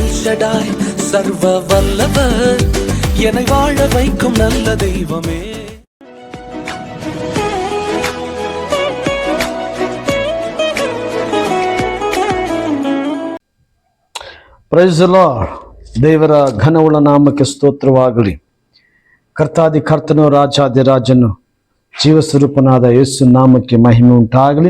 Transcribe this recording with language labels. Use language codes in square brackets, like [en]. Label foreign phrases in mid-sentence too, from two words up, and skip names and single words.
[ta] எல்ஷடாய் சர்வ வல்லவர், என்னை வாழ வைக்கும் நல்ல தெய்வமே. [en] Praise the Lord. [kn] ದೇವರ ಘನವುಳ್ಳ ನಾಮಕ್ಕೆ ಸ್ತೋತ್ರವಾಗಲಿ. ಕರ್ತಾದಿ ಕರ್ತನು, ರಾಜಾದಿರಾಜನು, ಜೀವಸ್ವರೂಪನಾದ ಯೇಸು ನಾಮಕ್ಕೆ ಮಹಿಮೆ ಉಂಟಾಗಲಿ.